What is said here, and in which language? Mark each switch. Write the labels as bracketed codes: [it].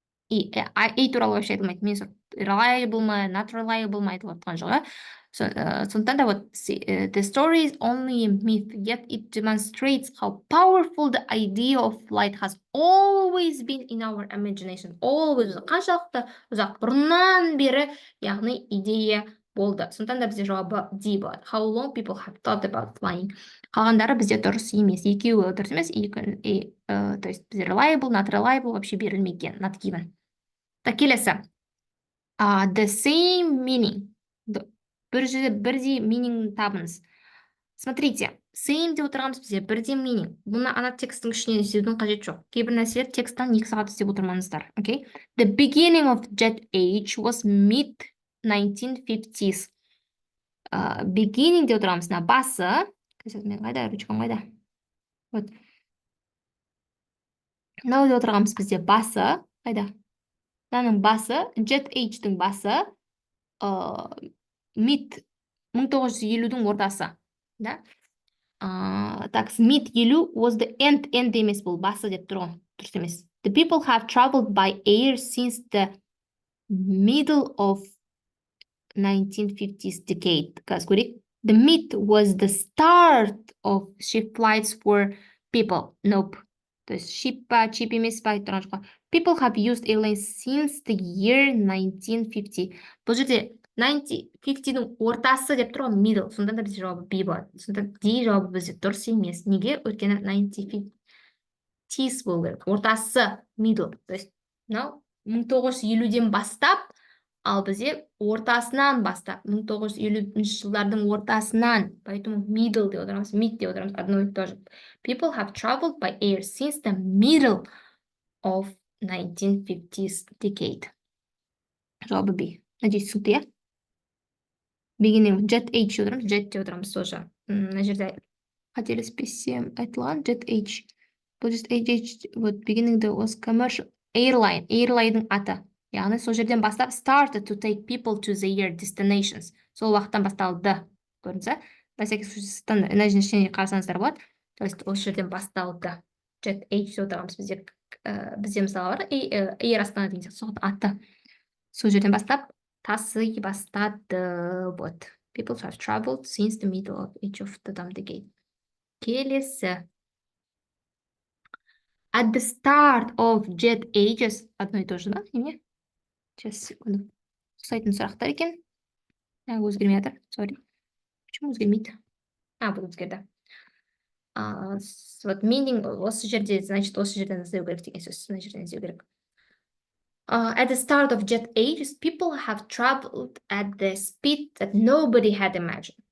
[kk] И A туралы вообще айтылмайды, мен reliable ма, not reliable ма айтылып отқан жоқ, сондықтан да вот [en] the story is only a myth, yet it demonstrates how powerful the idea of flight has always been in our imagination. [kk] Always, қаншалықты ұзақ бұрыннан бері, яғни идея болды. Сондықтан да бізде жауабы D болады. [en] How long people have thought about flying. [kk] Қалғандары бізде дұрыс емес, екеуі дұрыс емес, то есть бізде reliable, not reliable вообще берілмеген, not given. Так, келесі. [en] The same meaning. [kk] Бірдей meaning табыңыз. Смотрите, same деп отырғанымыз бізде бірдей meaning. Бұны ана текстің ішінен іздеудің қажет жоқ. Кейбір нәрселер тексттен 2 сағат іздеп отырмаңыздар. [en] Okay? The beginning of jet age was mid-1950s. [kk] Beginning деп отырғанымыз басы. Қайда, ручкам қайда? Вот. Мынау деп отырғанымыз бізде басы. Қайда? Мынаның басы, jet age-дің басы, mid 1950-дің ортасы. Да? Так, [en] mid 50 was the end [kk] емес бұл, басы деп тұр ғой, дұрыс емес. [en] The people have traveled by air since the middle of 1950s decade. [kk] Қазір көрейік. [en] The mid was the start of ship flights for people. Nope. [kk] То есть ship емес па тұрған жоқ. [en] People have used airlines since the year 1950. [kk] Бұл жерде 1950-дің ортасы деп тұр ғой, middle. Сонда да бізде жауабы B болады. Сонда D жауабы бізде дұрыс емес. Неге? Өйткені 1950s болу керек. Ортасы middle. То есть 1950-ден бастап, ал бізде ортасынан бастап, 1950 жылдардың ортасынан, поэтому middle деп отырамыз, mid деп отырамыз, [ru] одно и то же. [en] People have traveled by air since the middle of 1950s decade. [kk] Жауабы B. Надеюсь, түсінікті, иә? Beginning, jet age деп отырамыз, jet деп отырамыз тоже. Мына жерде қателеспесем айтылған jet age. Бұл just age, вот [en] beginning was commercial airline, [kk] airline'ның аты. Яғни сол жерден бастап [en] started to take people to their destinations. [kk] Сол уақыттан басталды. Көрдіңіз, [ru] на всякий случай, [kk] мына жерде қарасаңыздар болады. То есть осы жерден басталды. Jet age деп отырамыз бізде мысалы бар. Air Астана деген сияқты аты. Сол жерден бастап тасый бастады. Вот. [en] People have traveled since the middle of each of the decade. [kk] Келесі. [en] At the start of jet ages, [ru] одно и то же, да? [kk] Неме? [ru] Сейчас, секунду. [kk] Сайтын сұрақтар екен. Өзгермей жатыр. Sorry. [ru] Почему [kk] өзгермейді? Бұл өзгерді. Вот meaning осы жерде, значит, осы жерден іздеу керек деген сөз. Мына жерден іздеу керек. [en] At the start of jet ages, people have traveled at the speed that nobody had imagined.